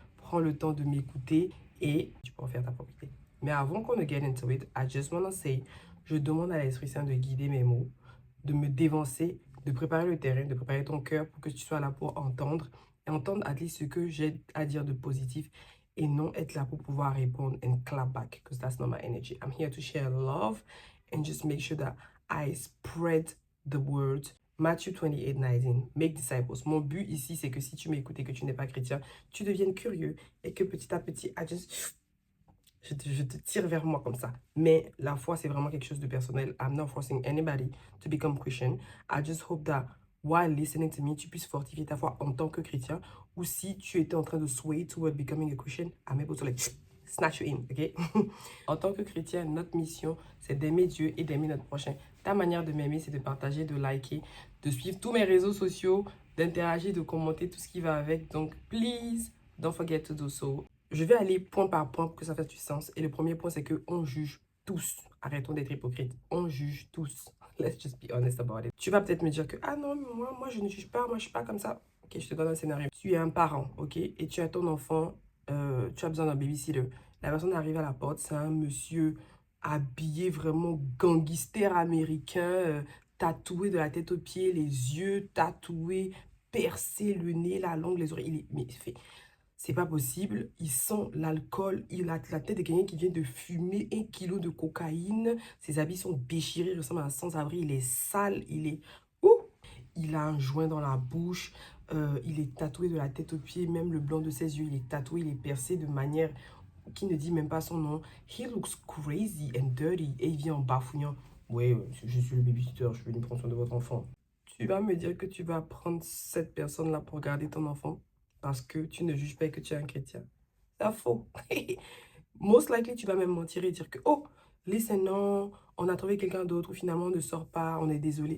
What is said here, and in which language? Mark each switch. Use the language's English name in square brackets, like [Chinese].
[French] Prends le temps de m'écouter et tu peux en faire ta propre idée. Mais avant qu'on ne [English] get into it, I just wanna say, [French] je demande à l'Esprit Saint de guider mes mots, de me dévancer, de préparer le terrain, de préparer ton cœur pour que tu sois là pour entendre et entendre à least ce que j'ai à dire de positif et non être là pour pouvoir répondre [English] and clap back because that's not my energy. I'm here to share love and just make sure that I spread the word. Matthew 28:19, make disciples. [French] Mon but ici, c'est que si tu m'écoutes et que tu n'es pas chrétien, tu deviennes curieux et que petit à petit, je te tire vers moi comme ça. Mais la foi, c'est vraiment quelque chose de personnel. [English] I'm not forcing anybody to become Christian. I just hope that while listening to me, [French] tu puisses fortifier ta foi en tant que chrétien. Ou si tu étais en train de [English] sway toward becoming a Christian, I'm able to like snatch you in, ok? [French] En tant que chrétien, notre mission, c'est d'aimer Dieu et d'aimer notre prochain. Ta manière de m'aimer, c'est de partager, de liker, de suivre tous mes réseaux sociaux, d'interagir, de commenter tout ce qui va avec. Donc, [English] please, don't forget to do so. [French] Je vais aller point par point pour que ça fasse du sens. Et le premier point, c'est qu'on juge tous. Arrêtons d'être hypocrites. On juge tous. [English] Let's just be honest about it. [French] Tu vas peut-être me dire que, ah non, moi, je ne juge pas. Moi, je suis pas comme ça. Ok, je te donne un scénario. Tu es un parent, ok? Et tu as ton enfant, tu as besoin d'un babysitter. La personne arrive à la porte, c'est un monsieur habillé vraiment gangster américain, tatoué de la tête aux pieds, les yeux tatoués, percé, le nez, la langue, les oreilles. Mais il fait... C'est pas possible. Il sent l'alcool. Il a la tête de quelqu'un qui vient de fumer 1 kilo de cocaïne. Ses habits sont déchirés. Il ressemble à un sans-abri. Il est sale. Il est... Ouh! Il a un joint dans la bouche. Il est tatoué de la tête aux pieds. Même le blanc de ses yeux, il est tatoué. Il est percé de manière qui ne dit même pas son nom. [English] He looks crazy and dirty. [French] Et il vient en bafouillant. Ouais, je suis le babysitter. Je suis venu prendre soin de votre enfant. Tu vas me dire que tu vas prendre cette personne-là pour garder ton enfant parce que tu ne juges pas et que tu es un chrétien. C'est faux. [English] Most likely, [French] tu vas même mentir et dire que, [English] oh, listen, [French] non, on a trouvé quelqu'un d'autre ou finalement on ne sort pas, on est désolé.